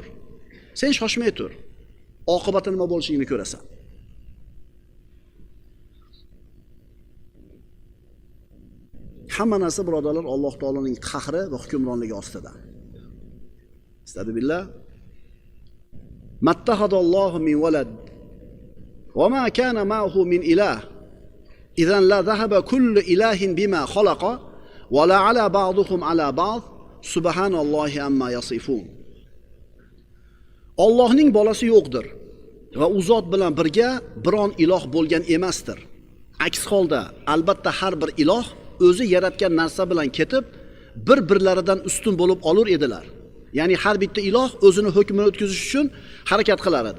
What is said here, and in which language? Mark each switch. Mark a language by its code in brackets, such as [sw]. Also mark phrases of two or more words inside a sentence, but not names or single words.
[uz] Sen shoshmay tur. Oqibati nima bo'lishini ko'rasan. Hamma narsa birodarlar Alloh taoloning qahri va hukmronligi ostida. [ar] أستعيذ بالله. ما اتخذ الله من ولد وما كان معه من إله إذا لذهب كل إله بما خلق ولعلا بعضهم على بعض سبحان الله عما يصفون. [uz] Allohning bolasi yo'qdir va u zot bilan birga biron iloh bo'lgan emasdir. Aks holda albatta har bir iloh o'zi yaratgan narsa bilan ketib bir-birlaridan ustun bo'lib olur edilar. Ya'ni har bitta iloh o'zini hukmini o'tkazish uchun harakat qilar edi.